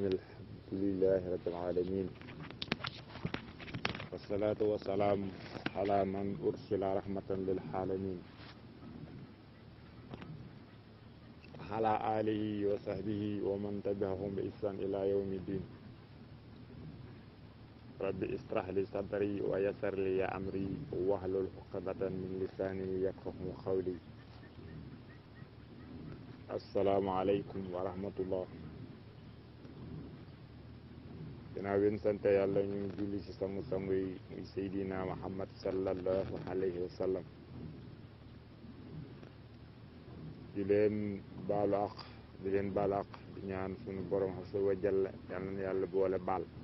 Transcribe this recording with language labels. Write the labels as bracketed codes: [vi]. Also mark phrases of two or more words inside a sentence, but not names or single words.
[ar] الحمد لله رب العالمين، والصلاة والسلام على من أرسل رحمة للعالمين، على آله وصحبه ومن تبعهم بإحسان إلى يوم الدين. رب اشرح لي صدري ويسر لي أمري واحلل عقدة من لساني يفقهوا قولي. السلام عليكم ورحمة الله. [wo] ginnaaw bi ñu sant yàlla ñu ngi julli ci sangu-sangu yi muy Seydina Muhammad [ar] صلى الله عليه وسلم. [wo] di leen baalu àq di ñaan sunu borom [ar] عز وجل [wo] yàlla na yàlla boole baal.